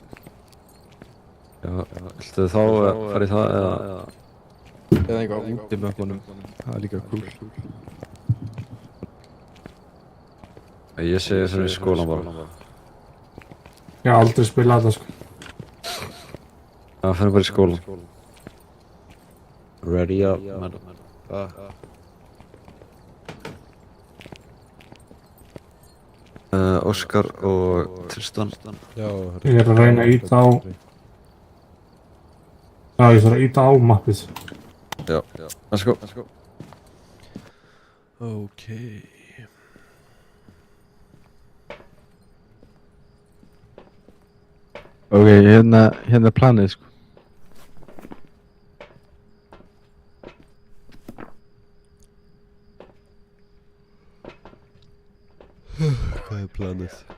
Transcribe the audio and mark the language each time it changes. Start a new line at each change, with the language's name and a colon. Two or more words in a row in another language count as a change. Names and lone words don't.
Icelandic: Já, viltu þá fara í það eða? Eða eitthvað út í mökkunum. Það er líka cool. Ég segi fyrir skólan bara. Ég hef aldrei spilað þetta, sko. Já, fyrir bara í skólan.
English: Ready up, madam.
Icelandic: Óskar og Tristan. Já, Ég er að reyna að íta á... Já, ég þarf að íta á mappið. Já,
English: let's go.
Icelandic: Ok. Ok, hérna er planið, sko. Hvað er planið?